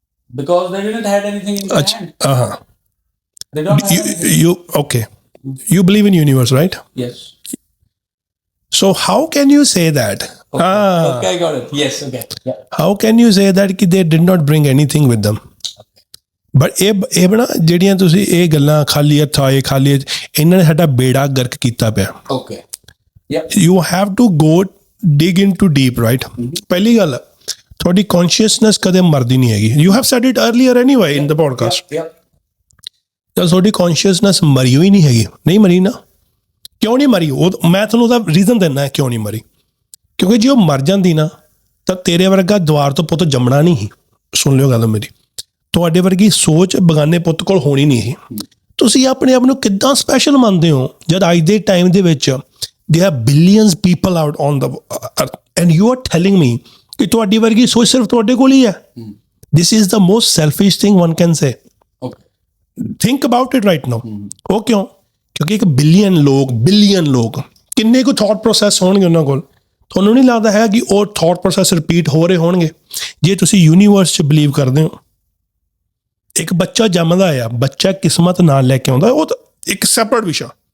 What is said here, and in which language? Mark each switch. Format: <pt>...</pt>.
<en>Because they didn't have anything in their hand. They don't have anything. Okay. You believe in universe, right? Yes. So how can you say that? Okay, I got it. Yes, okay. Yeah. How can you say that कि they did not bring anything with them?</en> <pa>But ਇਹ ਬਣਾ ਜਿਹੜੀਆਂ ਤੁਸੀਂ ਇਹ ਗੱਲਾਂ ਖਾਲੀ ਹੱਥ ਆਏ, ਖਾਲੀ ਇਹਨਾਂ ਨੇ ਸਾਡਾ ਬੇੜਾ ਗਰਕ ਕੀਤਾ ਪਿਆ।</pa> <en>Okay. Yeah. You have to go dig into deep, right?</en> <pa>ਪਹਿਲੀ ਗੱਲ, ਤੁਹਾਡੀ ਕੌਨਸ਼ੀਅਸਨੈਸ ਕਦੇ ਮਰਦੀ ਨਹੀਂ ਹੈਗੀ।</pa> <en>You have said it earlier anyway in the podcast.</en> <pa>ਜਦ ਤੁਹਾਡੀ ਕੌਨਸ਼ੀਅਸਨੈਸ ਮਰੀ ਹੋਈ ਨਹੀਂ ਹੈਗੀ, ਨਹੀਂ ਮਰੀ ਨਾ, ਕਿਉਂ ਨਹੀਂ ਮਰੀ? ਉਹ ਮੈਂ ਤੁਹਾਨੂੰ ਉਹਦਾ ਰੀਜ਼ਨ ਦਿੰਦਾ ਕਿਉਂ ਨਹੀਂ ਮਰੀ। ਕਿਉਂਕਿ ਜੇ ਉਹ ਮਰ ਜਾਂਦੀ ਨਾ ਤਾਂ ਤੇਰੇ ਵਰਗਾ ਦੁਆਰ ਤੋਂ ਪੁੱਤ ਜੰਮਣਾ ਨਹੀਂ ਸੀ। ਸੁਣ ਲਿਓ ਗੱਲ ਮੇਰੀ, ਤੁਹਾਡੇ ਵਰਗੀ ਸੋਚ ਬਗਾਨੇ ਪੁੱਤ ਕੋਲ ਹੋਣੀ ਨਹੀਂ ਸੀ। ਤੁਸੀਂ ਆਪਣੇ ਆਪ ਨੂੰ ਕਿੱਦਾਂ ਸਪੈਸ਼ਲ ਮੰਨਦੇ ਹੋ ਜਦ ਅੱਜ ਦੇ ਟਾਈਮ ਦੇ ਵਿੱਚ</pa> <en>there are billions people out on the earth and you are telling me</en> <pa>ਕਿ ਤੁਹਾਡੀ ਵਰਗੀ ਸੋਚ ਸਿਰਫ ਤੁਹਾਡੇ ਕੋਲ ਹੀ ਹੈ।</pa> <en>This is the most selfish thing one can say. Think about it right now.</en> <pa>ਉਹ ਕਿਉਂ? ਕਿਉਂਕਿ ਇੱਕ ਬਿਲੀਅਨ ਲੋਕ ਕਿੰਨੇ ਕੁ ਥਾਟ ਪ੍ਰੋਸੈਸ ਹੋਣਗੇ ਉਹਨਾਂ ਕੋਲ। ਤੁਹਾਨੂੰ ਨਹੀਂ ਲੱਗਦਾ ਹੈ ਕਿ ਉਹ ਥਾਟ ਪ੍ਰੋਸੈਸ ਰਿਪੀਟ ਹੋ ਰਹੇ ਹੋਣਗੇ? ਜੇ ਤੁਸੀਂ ਯੂਨੀਵਰਸ 'ਚ ਬਿਲੀਵ ਕਰਦੇ ਹੋ, ਇੱਕ ਬੱਚਾ ਜੰਮਦਾ ਆ, ਬੱਚਾ ਕਿਸਮਤ ਨਾਲ ਲੈ ਕੇ ਆਉਂਦਾ, ਉਹ ਤਾਂ ਇੱਕ ਸੈਪਰੇਟ ਵਿਸ਼ਾ।</pa>